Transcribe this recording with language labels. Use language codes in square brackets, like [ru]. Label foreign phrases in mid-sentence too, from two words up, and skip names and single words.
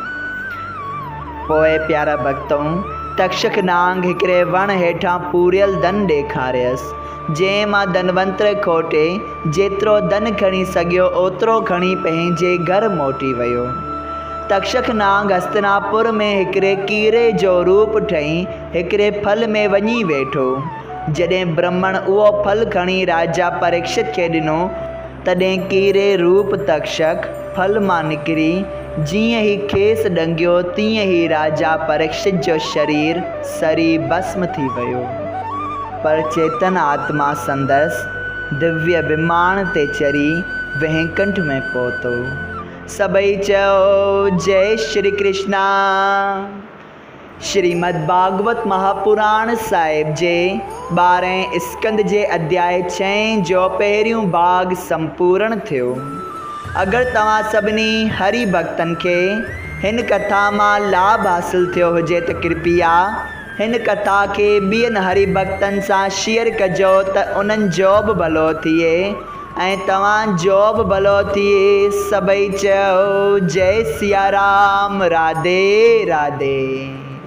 [sd] पोइ प्यारा भक्तों, तक्षक नांग हिकिड़े वण हेठां पूरियल धन ॾेखारियसि, जंहिं मां धनवंतर खोटे जेतिरो धन खणी सघियो ओतिरो खणी पंहिंजे घर मोटी वियो। तक्षक नांग हस्तिनापुर में हिकिड़े कीरे जो रूप ठही हिकिड़े फल में वञी वेठो। जॾहिं ब्राह्मण उहो फल खणी राजा परीक्षित खे ॾिनो, तॾहिं कीरे रूप तक्षक फल मां निकिरी जीअं ई खेसि ॾंगियो, तीअं ई राजा परीक्षित जो शरीर सरी भस्म थी वियो। पर चेतन आत्मा संदसि दिव्य विमान ते चढ़ी वैकुंठ में पहुतो। सभई चयो, जय श्री कृष्णा। श्रीमद् भागवत महापुराण साहिब जे 12 स्कंद जे अध्याय 6 जो पहिरियों भाग संपूर्ण थियो। अगरि तव्हां सभिनी हरि भक्तनि खे हिन कथा मां लाभ हासिल थियो हुजे त कृपया हिन कथा खे ॿियनि हरि भक्तनि सां शेयर कजो त उन्हनि जो बि भलो थिए ऐं तव्हांजो बि भलो थिए। सभई चयो, जय सिया राम, राधे राधे।